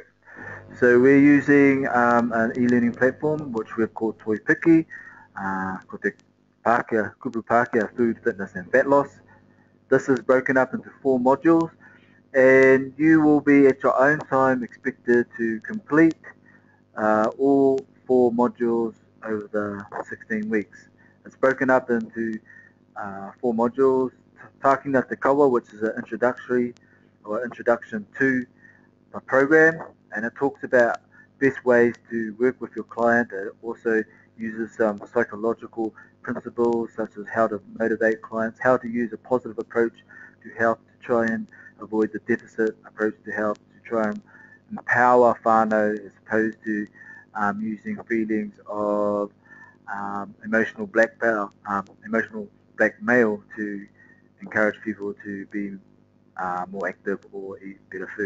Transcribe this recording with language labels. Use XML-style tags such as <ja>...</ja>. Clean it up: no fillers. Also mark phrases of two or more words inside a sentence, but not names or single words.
<en>So we're using an e-learning platform which we've called Toi Piki,</en> <mi>ko te kupu Pākehā</mi> <en>food, fitness and fat loss. This is broken up into 4 modules, and you will be at your own time expected to complete all 4 modules over the 16 weeks. It's broken up into 4 modules.</en> <mi>Tākina te kawa,</mi> <en>which is an introductory or introduction to the program, and it talks about best ways to work with your client. It also uses some psychological principles such as how to motivate clients, how to use a positive approach to help to try and avoid the deficit approach to help to try and empower whānau as opposed to using feelings of emotional blackmail to encourage people to be more active or eat better food.</en>